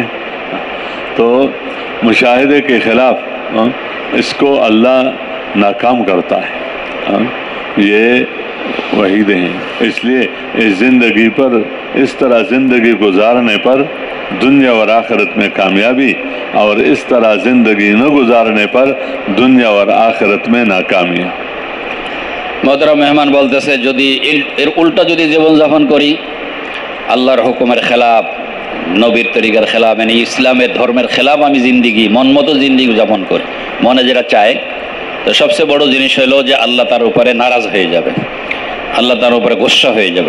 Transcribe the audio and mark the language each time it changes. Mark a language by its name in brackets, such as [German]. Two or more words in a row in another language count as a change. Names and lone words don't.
[Urdu] تو مشاہدے کے خلاف اس کو اللہ ناکام کرتا ہے، یہ وحید ہیں۔ اس لیے اس زندگی پر اس طرح زندگی گزارنے پر دنیا اور آخرت میں کامیابی، اور اس طرح زندگی نہ گزارنے پر دنیا اور آخرت میں ناکامی۔ [Bangla] محتরম মেহমান বলতেছে, যদি এর উল্টা যদি জীবনযাপন করি, আল্লাহর হুকুমের খেলাফ, নবীর তরিকার খেলাফ, মানে ইসলামের ধর্মের খেলাফ আমি জিন্দিগি মন মতো জিন্দিগি যাপন করি, মনে যেটা চায়, তো সবচেয়ে বড় জিনিস হলো যে আল্লাহ তার উপরে নারাজ হয়ে যাবে, আল্লাহ তার উপরে গোসা হয়ে যাবে।